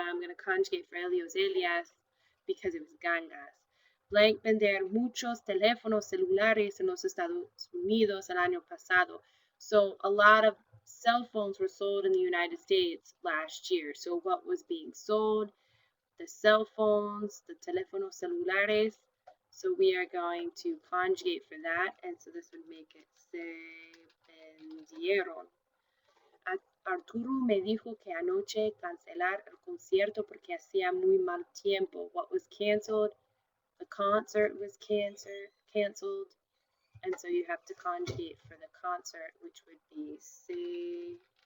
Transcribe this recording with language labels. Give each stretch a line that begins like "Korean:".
English: I'm going to conjugate for Elios Elias because it was gangas.
Spanish: Blank vender muchos teléfonos celulares en los Estados Unidos el año pasado.
English: So a lot of cell phones were sold in the United States last year. So what was being sold? The cell phones, the
Spanish: teléfonos celulares.
English: So we are going to conjugate for that. And so this would make it
Spanish: se vendieron. Arturo me dijo que anoche cancelar el concierto porque hacía muy mal tiempo.
English: What was canceled? The concert was canceled. And so you have to conjugate for the concert, which would be se